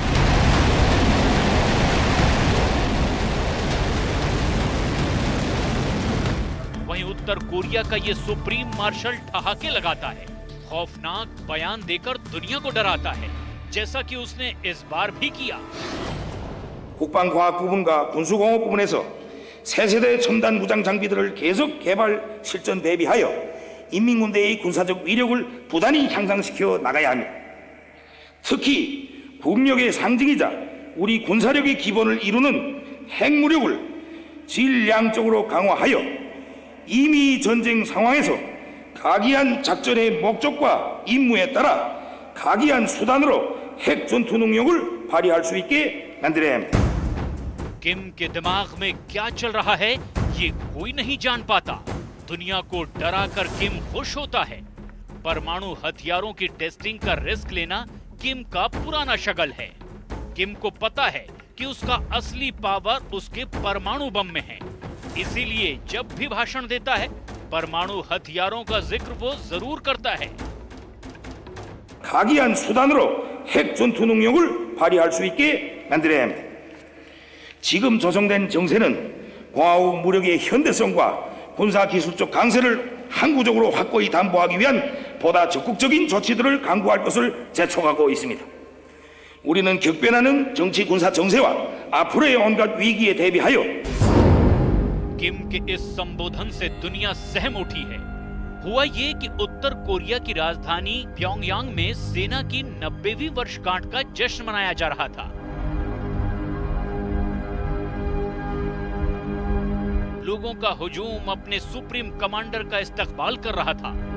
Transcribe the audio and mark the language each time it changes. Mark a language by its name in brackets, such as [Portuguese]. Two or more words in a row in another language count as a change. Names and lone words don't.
[Hindi] वहीं उत्तर कोरिया का ये सुप्रीम मार्शल ठहाके लगाता है, खौफनाक बयान देकर दुनिया को डराता है, जैसा कि उसने इस बार भी किया। [Korean] 국방과학 부분과 군수공업 부분에서 새 세대의 첨단 무장 장비들을 계속 개발 실전 대비하여 인민군대의 군사적 위력을 부단히 향상시켜 나가야 합니다. 특히 국력의 상징이자 우리 군사력의 기본을 이루는 핵무력을 질량적으로 강화하여 이미 전쟁 상황에서 각이한 작전의 목적과 임무에 따라 각이한 수단으로 핵 전투 능력을 발휘할 수 있게 만들어야 합니다. [Hindi] किम के दिमाग में क्या चल रहा है ये कोई नहीं जान पाता। दुनिया को डराकर किम खुश होता है। परमाणु हथियारों की टेस्टिंग का रिस्क लेना किम का पुराना शगल है। किम को पता है कि उसका असली पावर उसके परमाणु बम में है, इसीलिए जब भी भाषण देता है परमाणु हथियारों का जिक्र वो जरूर करता है। [Korean] 각이한 수단으로 핵 전투 능력을 발휘할 수 있게 만들어야 합니다. 지금 조성된 정세는 공화국 무력의 현대성과 군사기술적 강세를 항구적으로 확고히 담보하기 위한 보다 적극적인 조치들을 강구할 것을 재촉하고 있습니다. 우리는 격변하는 정치 군사 정세와 앞으로의 온갖 위기에 대비하여 [Hindi] किम के इस संबोधन से दुनिया सहम उठी है। हुआ ये कि उत्तर कोरिया की राजधानी प्योंगयांग में सेना की 90वीं वर्षगांठ का जश्न मनाया जा रहा था। लोगों का हुजूम अपने सुप्रीम कमांडर का इस्तकबाल कर रहा था।